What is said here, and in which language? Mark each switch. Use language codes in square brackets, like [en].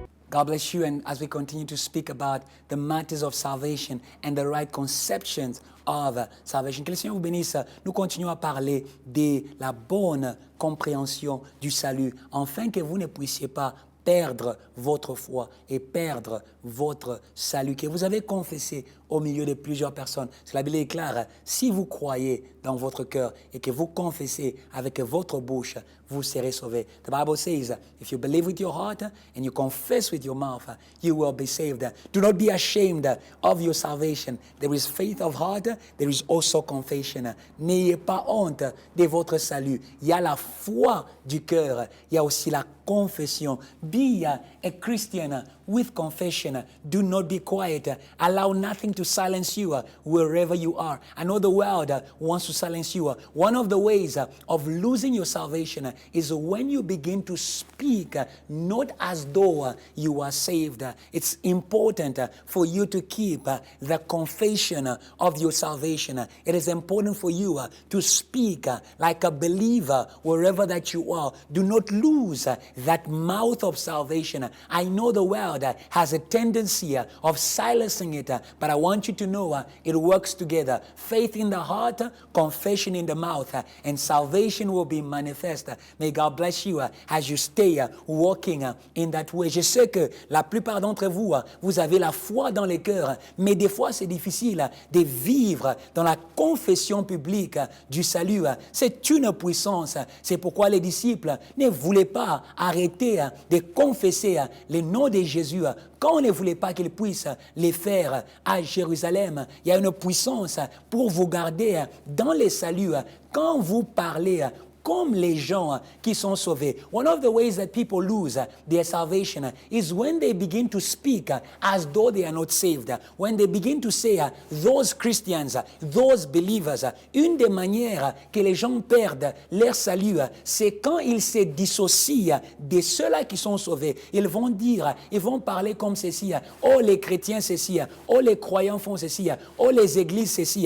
[en] God bless you, and as we continue to speak about the matters of salvation and the right conceptions of salvation, [fr] que le Seigneur vous bénisse. Nous continuons à parler de la bonne compréhension du salut, afin que vous ne puissiez pas perdre votre foi et perdre votre salut, que vous avez confessé au milieu de plusieurs personnes. C'est la Bible est claire, si vous croyez dans votre cœur et que vous confessez avec votre bouche, vous serez sauvés. [en] The Bible says, if you believe with your heart and you confess with your mouth, you will be saved. Do not be ashamed of your salvation. There is faith of heart, there is also confession. N'ayez pas honte de votre salut. Il y a la foi du cœur, il y a aussi la confession. Be a Christian with confession. Do not be quiet. Allow nothing to silence you wherever you are. I know the world wants to silence you. One of the ways of losing your salvation is when you begin to speak not as though you are saved. It's important for you to keep the confession of your salvation. It is important for you to speak like a believer wherever that you are. Do not lose that mouth of salvation. I know the world has a tendency of silencing it, but I want you to know it works together. Faith in the heart, confession in the mouth, and salvation will be manifest. May God bless you as you stay walking in that way. [fr] Je sais que la plupart d'entre vous, vous avez la foi dans le cœur, mais des fois c'est difficile de vivre dans la confession publique du salut. C'est une puissance. C'est pourquoi les disciples ne voulaient pas arrêter de confesser le nom de Jésus quand on ne voulait pas qu'ils puissent les faire à Jérusalem. Il y a une puissance pour vous garder dans les saluts. Quand vous parlez comme les gens qui sont sauvés. [en] One of the ways that people lose their salvation is when they begin to speak as though they are not saved. When they begin to say, those Christians, those believers, [fr] une des manières que les gens perdent leur salut, c'est quand ils se dissocient de ceux-là qui sont sauvés. Ils vont dire, ils vont parler comme ceci, oh les chrétiens ceci, oh les croyants font ceci, oh les églises ceci.